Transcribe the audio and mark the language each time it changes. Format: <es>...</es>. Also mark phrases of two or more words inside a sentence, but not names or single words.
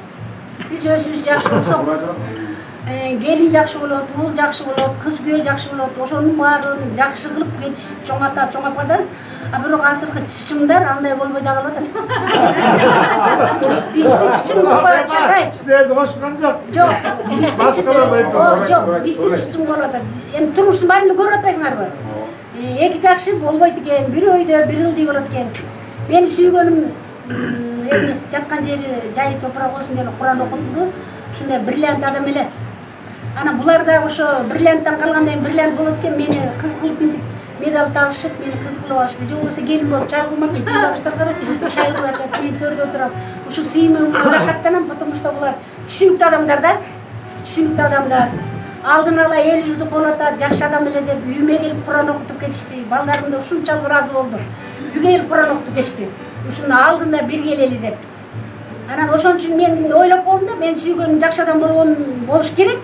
<ky>Биз өзүбүз жакшы болсок, келин жакшы болот, уул жакшы болот, кыз күйөө жакшы болот. Ошонун баарын жакшы кылып кетиш чоң ата, чоң ападан А бирок азыркы чычымдар андай болбой да калып атат. Бизди чычым болбой атат.</ky> <kk>Сіздерді қошқан жоқ.</kk> <ky>Жок, бизди Башкалар да айтты. жок, бизди чычым болуп атат. Эми турмуштун баарын көрүп атпайсыңарбы? Эки жакшы болбойт экен, бир өйдө бир ылдый болот экен. Мени сүйгөнүм эми жаткан жери жай топурак болсун деп Куран окутулду. Ушундай бриллиант адам эле. Ана булар да ошо бриллианттан калгандан кийин бриллиант болот экен, мени кыз кылып мынтип медал табышып, мени кыз кылып алышты. Жок болсо келин болуп чай куймап жаштар карап, чай куюп атат, мен төрдө отурам. Ушул сыймын рахаттанам,</ky> <ru>потому что</ru> <ky>булар түшүнүктүү адамдар да. Түшүнүктүү адамдар. Алдын ала эл журду конотат, жакшы адам эле деп үйүмө келип Куран окутуп кетишти. Балдарым да ушунчалык ыраазы болду. Үйгө келип Куран окутуп кетишти. Ушуну алдында бир келели деп. Анан ошон үчүн мен ойлоп болдум да, мен сүйгөнүм жакшы адам болуш керек.</ky>